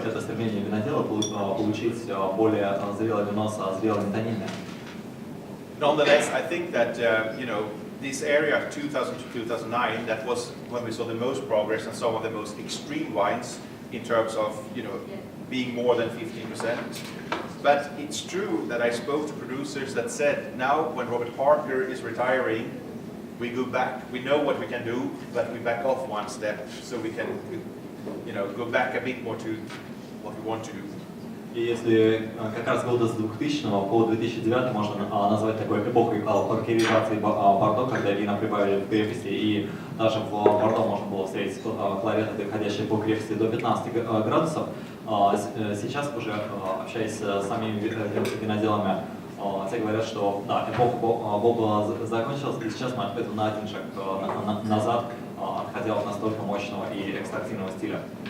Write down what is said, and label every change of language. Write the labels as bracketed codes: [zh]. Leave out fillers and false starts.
[ru] Это стремление винодела получить более зрелое вино со зрелыми тонинами. [en] Nonetheless, I think that, you know, this area 2000 to 2009, that was when we saw the most progress and some of the most extreme wines in terms of, you know, being more than 15%. But it's true that I spoke to producers that said, now when Robert Parker is retiring, we go back. We know what we can do, but we back off one step so we can, you know, go back a bit more to what we want to do. [ru] И если как раз года с 2000-го по 2009 можно назвать такой эпохой паркеризации Бордо, когда вина прибавили в крепости, и даже в Бордо можно было встретить клаветы, доходящие по крепости до 15 градусов. Сейчас уже, общаясь с самими виноделами, те говорят, что да, эпоха Боба закончилась, и сейчас мы отходим на один шаг назад, отходя от настолько мощного и экстрактивного стиля.